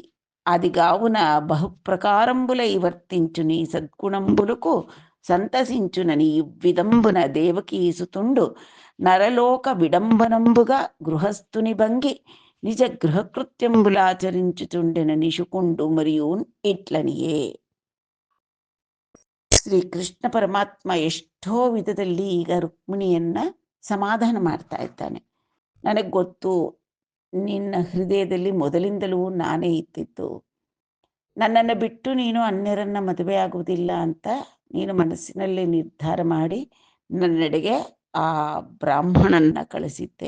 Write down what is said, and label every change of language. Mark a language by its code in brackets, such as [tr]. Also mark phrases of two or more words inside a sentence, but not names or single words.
[te] అది గావున బహుప్రకారంబులై వర్తించు నీ సద్గుణంబులకు సంతసించునని విదంబున దేవకీసుతుండు నరలోక విడంబనంబుగా గృహస్థుని భంగి నిజ గృహకృత్యంబులాచరించుచుండెన నిశుకుండు మరియు ಇಟ್ಲನಿಯೇ. [kn] ಶ್ರೀಕೃಷ್ಣ ಪರಮಾತ್ಮ ಎಷ್ಟೋ ವಿಧದಲ್ಲಿ ಈಗ ರುಕ್ಮಿಣಿಯನ್ನ ಸಮಾಧಾನ ಮಾಡ್ತಾ ಇದ್ದಾನೆ. ನನಗೆ ಗೊತ್ತು, ನಿನ್ನ ಹೃದಯದಲ್ಲಿ ಮೊದಲಿಂದಲೂ ನಾನೇ ಇದ್ದಿದ್ದು, ನನ್ನನ್ನು ಬಿಟ್ಟು ನೀನು ಅನ್ಯರನ್ನ ಮದುವೆ ಆಗುವುದಿಲ್ಲ ಅಂತ ನೀನು ಮನಸ್ಸಿನಲ್ಲಿ ನಿರ್ಧಾರ ಮಾಡಿ ನನ್ನೆಡೆಗೆ ಆ ಬ್ರಾಹ್ಮಣನ್ನ ಕಳಿಸಿದ್ದೆ.